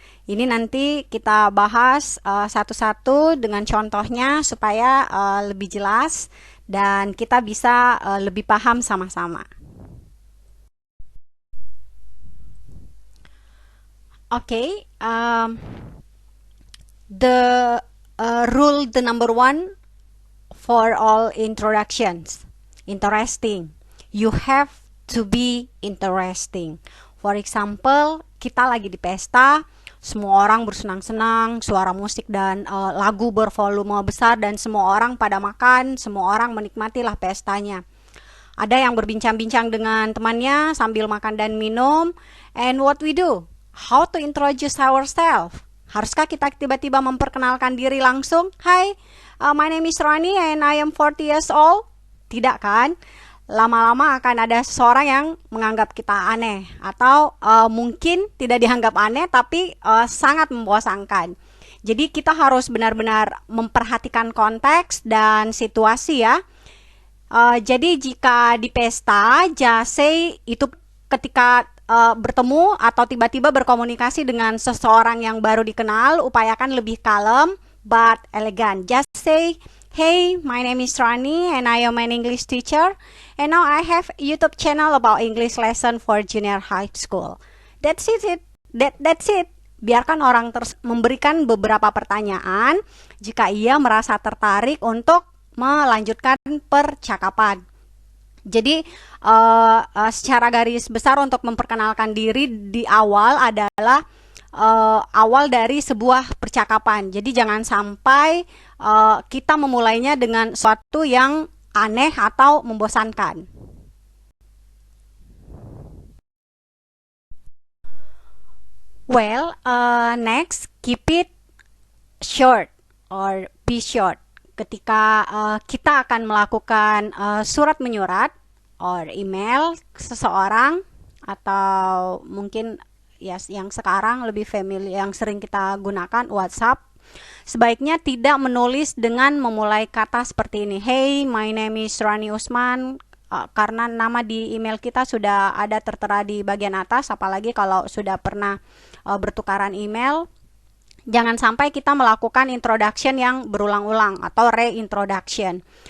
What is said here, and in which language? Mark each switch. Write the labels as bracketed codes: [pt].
[id] Ini nanti kita bahas satu-satu dengan contohnya supaya lebih jelas dan kita bisa lebih paham sama-sama. [en] Okay, the rule the number one for all introductions, interesting. You have to be interesting. For example, [id] kita lagi di pesta, semua orang bersenang-senang, suara musik dan lagu bervolume besar dan semua orang pada makan, semua orang menikmatilah pestanya. Ada yang berbincang-bincang dengan temannya sambil makan dan minum. [en] And what we do? How to introduce ourselves? [id] Haruskah kita tiba-tiba memperkenalkan diri langsung? [en] Hi, my name is Rani and I am 40 years old. [id] Tidak kan? Lama-lama akan ada seseorang yang menganggap kita aneh atau mungkin tidak dianggap aneh tapi sangat membosankan. Jadi kita harus benar-benar memperhatikan konteks dan situasi ya. Jadi jika di pesta, [en] just say [id] itu ketika bertemu atau tiba-tiba berkomunikasi dengan seseorang yang baru dikenal, upayakan lebih kalem [en] but elegant. Just say, hey, my name is Rani and I am an English teacher and now I have a YouTube channel about English lesson for junior high school. That's it. That's it. [id] Biarkan orang memberikan beberapa pertanyaan jika ia merasa tertarik untuk melanjutkan percakapan. Jadi secara garis besar untuk memperkenalkan diri di awal adalah awal dari sebuah percakapan. Jadi jangan sampai kita memulainya dengan sesuatu yang aneh atau membosankan. [en] Well, next, keep it short or be short. [id] Ketika kita akan melakukan surat menyurat or email seseorang atau mungkin ya yang sekarang lebih familiar yang sering kita gunakan WhatsApp, sebaiknya tidak menulis dengan memulai kata seperti ini. [en] Hey, my name is Rani Usman. [id] Karena nama di email kita sudah ada tertera di bagian atas, apalagi kalau sudah pernah bertukaran email. Jangan sampai kita melakukan introduction yang berulang-ulang atau reintroduction.